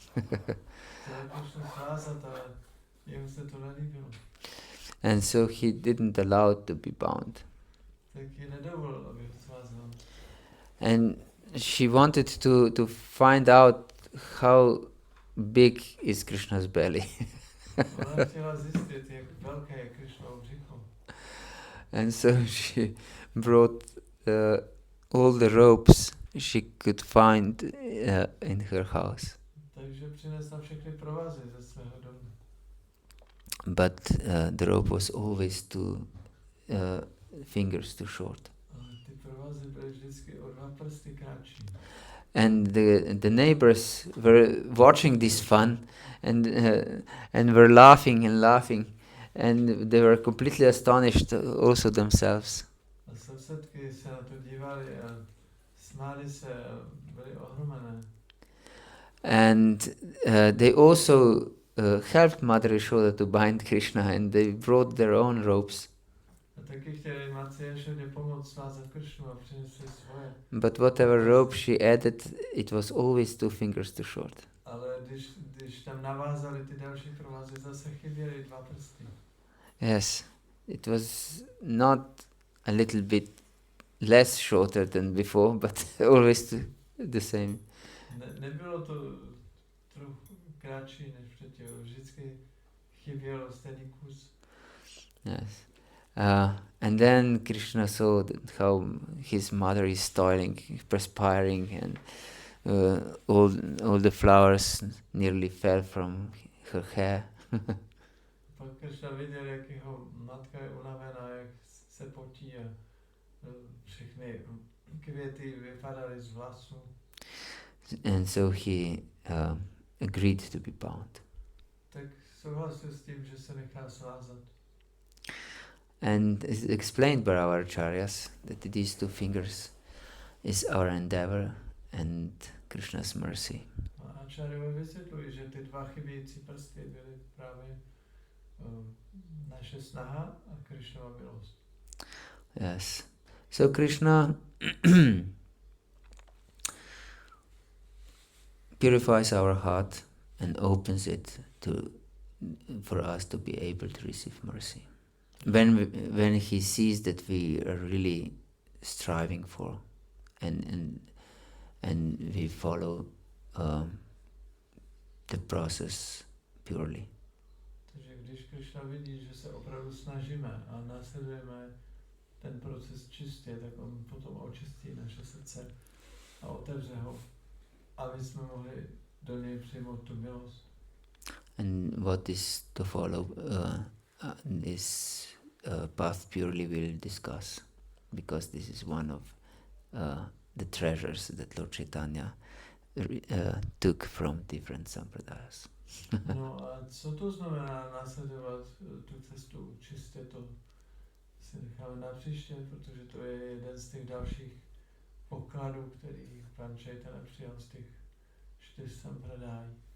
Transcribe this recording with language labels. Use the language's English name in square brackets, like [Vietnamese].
[Czech] Krishna svázat, ale jemu se to nelíbilo. [English] And so he didn't allow to be bound. [Czech] Tak ji nedovolil, aby ho svázal. [English] And she wanted to find out how big is Krishna's belly. [Czech] Ona chtěla zjistit, jak velké je Krishnovo břicho. [English] And so she brought all the ropes she could find in her house. [Czech] Takže přinesla všechny provazy ze svého domu. [English] But the rope was always fingers too short. [Czech] Ale ty provazy byly vždycky o 2 prsty kratší. [English] And the neighbors were watching this fun and were laughing and laughing, and they were completely astonished also themselves. [Czech] A sousedky se na to dívali a smáli se a byli ohromené. [English] And they also helped Mother Yashoda to bind Krishna, and they brought their own ropes. [Czech] A taky chtěli Matce Jašodě pomoct svázat Krishnu a přinesli svoje. [English] But whatever rope she added, it was always 2 fingers too short. [Czech] Ale když tam navázali ty další provazy, zase chyběly 2 prsty. [English] Yes, it was not a little bit less shorter than before, but always the same. [Czech] Nebylo to trochu kratší než předtím, vždycky chybělo stejný kus. [English] Yes. And then Krishna saw how his mother is toiling, perspiring, and all the flowers nearly fell from her hair. [Czech] Pak Krishna viděl, jak jeho matka je unavená, jak se potí a všechny květy vypadaly z vlasů. [English] And so he agreed to be bound. [Czech] Tak souhlasil s tím, že se nechá svázat. [English] And it's explained by our acharyas that these 2 fingers is our endeavor and Krishna's mercy. [Czech] A acharyové vysvětlují, že ty 2 chybějící prsty byly právě naše snaha a Krishnova milost. [English] Yes. So Krishna purifies our heart and opens it for us to be able to receive mercy. When he sees that we are really striving for and we follow the process purely. [Czech] Takže když Krishna vidí, že se opravdu snažíme a následujeme ten proces čistě, tak on potom očistí naše srdce a otevře ho, aby jsme mohli do něj přijmout tu milost. [English] And what is to follow this path purely we'll discuss, because this is one of the treasures that Lord Chaitanya took from different sampradayas. [Czech] No a co to znamená následovat tu cestu čistě, to si necháme na příště, protože to je jeden z těch dalších pokladů, který pan Chaitanya přijal z těch 4 sampradájí.